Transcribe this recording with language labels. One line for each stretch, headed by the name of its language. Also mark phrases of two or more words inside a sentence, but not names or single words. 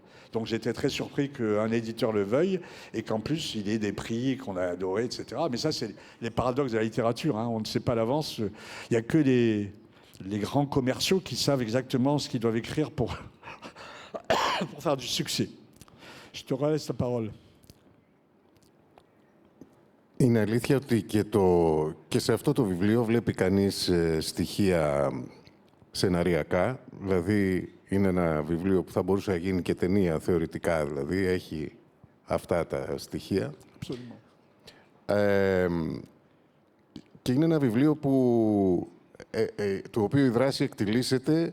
French: Donc j'étais très surpris qu'un éditeur le veuille et qu'en plus il ait des prix qu'on a adorés, etc. Mais ça, c'est les paradoxes de la littérature. Hein. On ne sait pas à l'avance. Il n'y a que les grands commerciaux qui savent exactement ce qu'ils doivent écrire pour faire du succès. Je te laisse la parole.
Greek: Είναι αλήθεια ότι και σε αυτό το βιβλίο βλέπει κανείς στοιχεία σεναριακά. Δηλαδή είναι ένα βιβλίο που θα μπορούσε να γίνει και ταινία θεωρητικά. Δηλαδή έχει αυτά τα στοιχεία. Και είναι ένα βιβλίο το οποίο η δράση εκτιλήσεται.